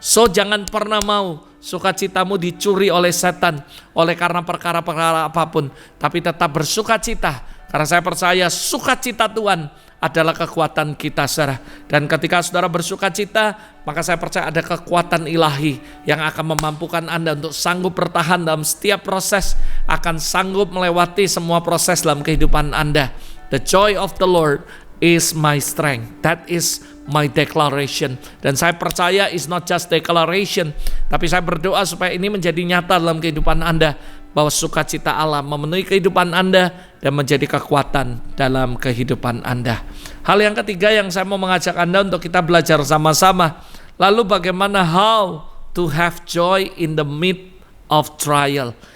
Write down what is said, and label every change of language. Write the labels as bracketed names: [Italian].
[Indonesian] So jangan pernah mau sukacitamu dicuri oleh setan, oleh karena perkara-perkara apapun, tapi tetap bersukacita, karena saya percaya sukacita Tuhan adalah kekuatan kita, saudara. Dan ketika saudara bersuka cita, maka saya percaya ada kekuatan ilahi yang akan memampukan Anda untuk sanggup bertahan dalam setiap proses, akan sanggup melewati semua proses dalam kehidupan Anda. [English] The joy of the Lord is my strength. That is my declaration. [Indonesian] Dan saya percaya [English] is not just declaration, [Indonesian] tapi saya berdoa supaya ini menjadi nyata dalam kehidupan Anda, bahwa sukacita Allah memenuhi kehidupan Anda dan menjadi kekuatan dalam kehidupan Anda. Hal yang ketiga yang saya mau mengajak Anda untuk kita belajar sama-sama, lalu bagaimana [English] how to have joy in the midst of trial.